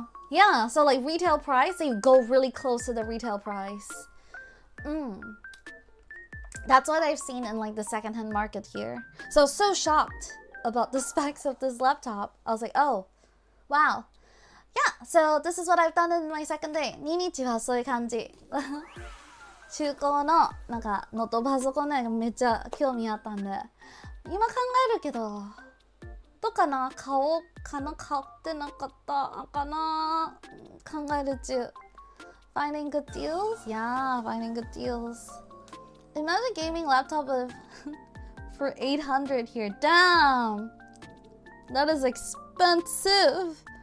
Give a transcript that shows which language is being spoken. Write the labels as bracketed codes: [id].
[en] Yeah, so like retail price, they go really close to the retail price. That's what I've seen in like the secondhand market here. So shocked about the specs of this laptop. I was like, oh, wow. Yeah, so this is what I've done in my second day. [ja] 2日はそういう感じ。中古のなんかノートパソコンねめっちゃ興味あったんで、今考えるけどとかな、買おうかな、買ってなかったかな、考える中。 [en] Finding good deals? Yeah, finding good deals. Imagine gaming laptop for 800 here. Damn! That is expensive.